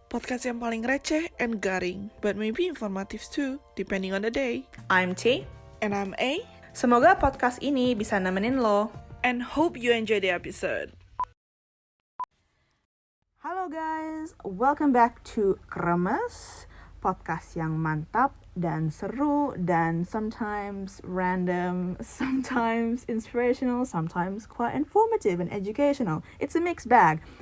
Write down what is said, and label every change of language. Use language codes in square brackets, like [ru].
[en] Podcast [id] yang paling receh [en] and [id] garing, [en] but maybe informative too, depending on the day. I'm T. And I'm A, [id] Semoga podcast ini bisa nemenin lo. [en] and hope you enjoy the episode. Halo guys, welcome back to Kremes, podcast [id] yang mantap dan seru dan [en] sometimes random, sometimes inspirational, sometimes quite informative and educational. It's a mixed bag.